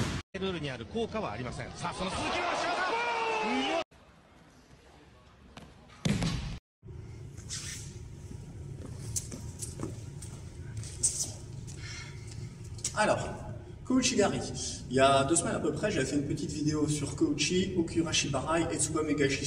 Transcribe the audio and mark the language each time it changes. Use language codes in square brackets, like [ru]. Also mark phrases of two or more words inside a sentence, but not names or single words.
[ja] ルールにある効果はありません。さあ、その鈴木の足技。 [fr] Alors, Kouchi Gari. Il y a 2 semaines à peu près, j'avais fait une petite vidéo sur Kouchi, Okurashi Barai et Tsubamegashi.